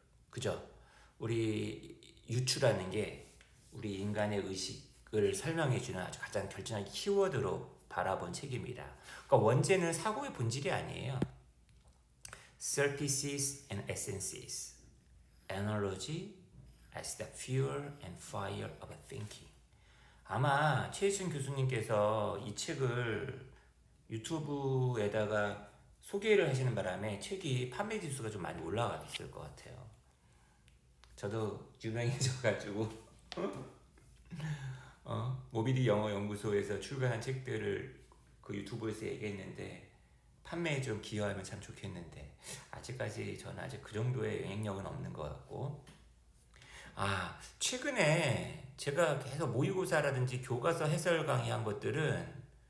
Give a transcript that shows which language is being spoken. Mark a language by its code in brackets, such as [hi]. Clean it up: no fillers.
[ko] 그죠? 우리 유추라는 게 우리 인간의 의식을 설명해주는 아주 가장 결정적인 키워드로 바라본 책입니다. 그러니까 원제는 사고의 본질이 아니에요. [en] Surfaces and essences. Analogy as the fuel and fire of thinking. [ko] 아마 최혜순 교수님께서 이 책을 유튜브에다가 소개를 하시는 바람에 책이 판매 지수가 좀 많이 올라갔을 것 같아요. 저도 유명해져가지고 모비디 영어 연구소에서 출간한 책들을 그 유튜브에서 얘기했는데 판매에 좀 기여하면 참 좋겠는데 아직까지 저는 아직 그 정도의 영향력은 없는 것 같고 최근에 제가 계속 모의고사라든지 교과서 해설 강의한 것들은